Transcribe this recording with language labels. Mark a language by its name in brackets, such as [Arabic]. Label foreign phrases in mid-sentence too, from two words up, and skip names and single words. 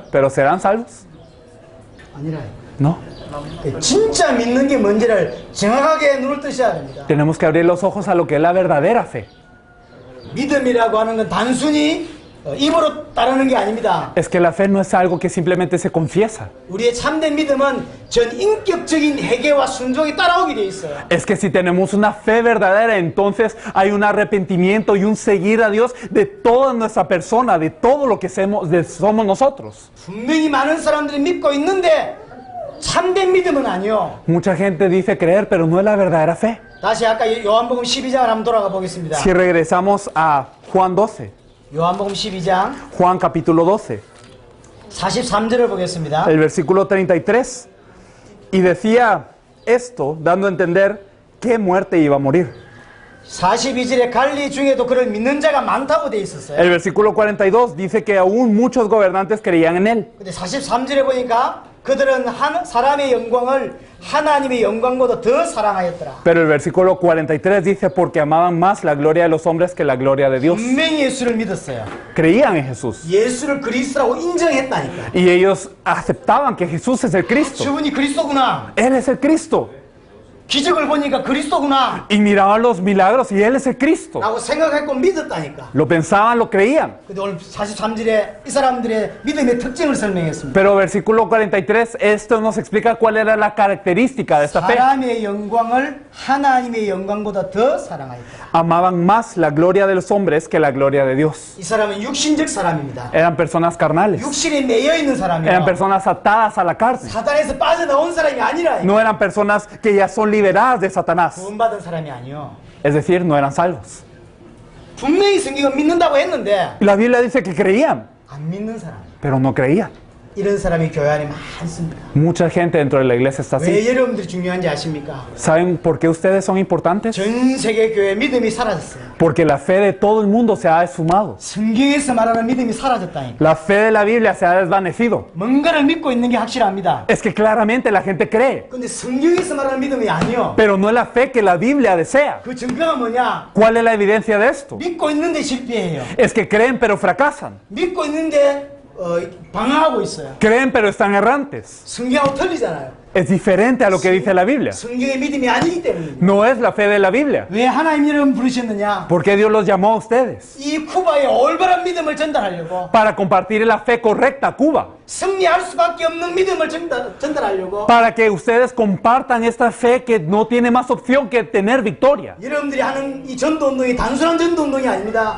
[Spanish] ¿Pero serán salvos? [Korean] 아니라요. [Spanish] No. [Korean] 진짜 믿는 게 뭔지를 정확하게 눈을 뜨셔야 됩니다. [Spanish] Tenemos que abrir los ojos a lo que es la verdadera fe. [Korean] 믿음이라고 하는 건 단순히 입으로 따르는 게 아닙니다. [Spanish] Es que la fe no es algo que simplemente se confiesa. [Korean] 우리의 참된 믿음은 전 인격적인 회개와 순종이 따라오게 돼 있어요. [Spanish] Es que si tenemos una fe verdadera, entonces hay un arrepentimiento y un seguir a Dios de toda nuestra persona, de todo lo que somos nosotros. [Korean] 분명히 많은 사람들이 믿고 있는데 참된 믿음은 아니요. [Spanish] Mucha gente dice creer, pero no es la verdadera fe. [Korean] 다시 아까 요한복음 12장을 한번 돌아가 보겠습니다. [Spanish] Si regresamos a Juan 12, [Korean] 요한복음 12장 [Spanish] Juan capítulo 12, [Korean] 43절을 보겠습니다. [Spanish] el versículo 33, y decía esto dando a entender qué muerte iba a morir. [Korean] 42절에 갈리 중에도 그를 믿는 자가 많다고 돼 있었어요. [Spanish] El versículo 42 dice que aún muchos gobernantes creían en él. [Korean] 근데 43절에 보니까 그들은 사람의 영광을 하나님의 영광보다 더 사랑하였더라. [Spanish] Pero el versículo 43 dice porque amaban más la gloria de los hombres que la gloria de Dios. [Korean] 분명히 예수를 믿었어요. [Spanish] Creían en Jesús. [Korean] 예수를 그리스도라고 인정했다니까. [Spanish] Y ellos aceptaban que Jesús es el Cristo. [Korean] 저분이 그리스도구나. [Spanish] Él es el Cristo. [Korean] 기적을 보니까 그리스도구나. [Spanish] Y miraban los milagros y Él es el Cristo. [Korean] 라고 생각했고 믿었다니까. [Spanish] Lo pensaban, lo creían. [Korean] 근데 오늘 43절에 이 사람들의 믿음의 특징을 설명했습니다. [Spanish] Pero versículo 43, esto nos explica cuál era la característica de esta fe. [Korean] 사람의 영광을 하나님의 영광보다 더 사랑하였다. [Spanish] Amaban más la gloria de los hombres que la gloria de Dios. [Korean] 이 사람은 육신적 사람입니다. [Spanish] Eran personas carnales. [Korean] 육신에 매여 있는 [Spanish] Eran [Korean] 사람이에요. [Spanish] personas atadas a la carne. [Korean] 사단에서 빠져나온 사람이 아니라 [Spanish] No eran personas que ya son liberadas de Satanás. [Korean] 구원받은 사람이 아니요. [Spanish] Es decir, no eran salvos. [Korean] 분명히 성경은 믿는다고 했는데 [Spanish] Y la Biblia dice que creían, [Korean] 안 믿는 사람. [Spanish] pero no creían. [Korean] 이런 사람이 교회 안에 많습니다. [Spanish] Mucha gente dentro de la iglesia está así. [Korean] 왜 여러분들이 중요한지 아십니까? [Spanish] ¿Saben por qué ustedes son importantes? [Korean] 전 세계 교회 믿음이 사라졌어요. [Spanish] Porque la fe de todo el mundo se ha esfumado. [Korean] 성경에서 말하는 믿음이 사라졌다니까. [Spanish] La fe de la Biblia se ha desvanecido. [Korean] 뭔가를 믿고 있는 게 확실합니다. [Spanish] Es que claramente la gente cree, [Korean] 근데 성경에서 말하는 믿음이 아니요. [Spanish] pero no es la fe que la Biblia desea. [Korean] 그 증거가 뭐냐? [Spanish] ¿Cuál es la evidencia de esto? [Korean] 믿고 있는데 실패해요. [Spanish] Es que creen pero fracasan. [Korean] 믿고 있는데 방황하고 있어요. [Spanish] Creen pero están errantes. [Korean] 성경하고 틀리잖아요. [Spanish] Es diferente a lo que dice la Biblia. [Korean] 성경의 믿음이 아니기 때문입니다. [Spanish] No es la fe de la Biblia. [Korean] 왜 하나님 여러분 부르셨느냐? [Spanish] ¿Por qué Dios los llamó a ustedes? [Korean] 이 쿠바의 올바른 믿음을 전달하려고, [Spanish] Para compartir la fe correcta a Cuba. [Korean] 승리할 수밖에 없는 믿음을 전달하려고, [Spanish] Para que ustedes compartan esta fe que no tiene más opción que tener victoria. [Korean] 여러분들이 하는 이 전도운동이 단순한 전도운동이 아닙니다.